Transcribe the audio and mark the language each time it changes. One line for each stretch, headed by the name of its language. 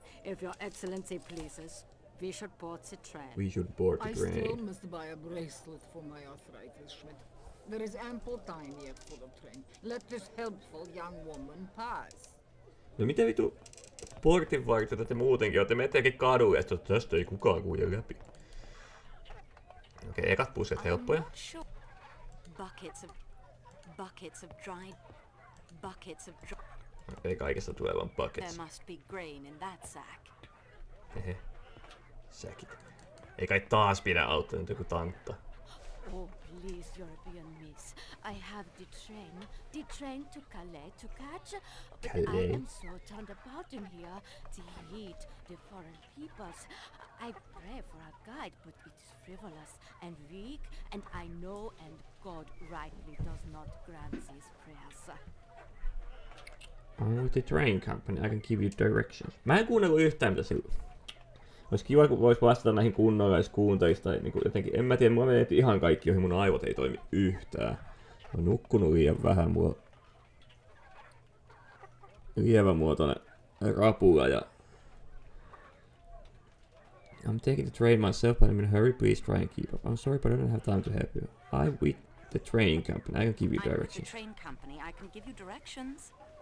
English: If your excellency pleases, we should board the train. We should board the I still train. must buy a bracelet for my arthritis, Schmidt. There is ample time yet for the train. Let this helpful young woman pass.
Finnish: No miten vitu portinvartijat te muutenkin ootte? Menettekin kadulle, että tästä ei kukaan kulje läpi. Okei, ekat pusset helppoja.
English: Buckets of dried.
Finnish: Ei kaikesta tule vaan buckets.
English: There must be grain in that sack.
Finnish: Hehe. Säkit. Ei kai taas pidä auttaa nyt joku tantta.
English: Oh, please, European miss. I have the train to Calais to catch. But Calais? I am so turned about in here. The heat, the foreign peoples. I pray for a guide, but it is frivolous and weak, and I know, and God rightly does not grant these prayers. I'm with the train company, I can give you directions.
Finnish: Mä en kuunnellut yhtään mitä silloin. Olisi kiva, kun vois vastata näihin kunnolla, jos kuuntelisi tai niinku jotenkin, en mä tiedä, mulla menee ihan kaikki, joihin mun aivot ei toimi yhtään. Mä oon nukkunut liian vähän, mulla lievämuotoinen rapula ja...
English: I'm taking the train myself, but I'm in a hurry, please try and keep up. I'm sorry, but I don't have time to help you. I'm with the train company, I can give you I'm with the directions. train company. I can give you directions.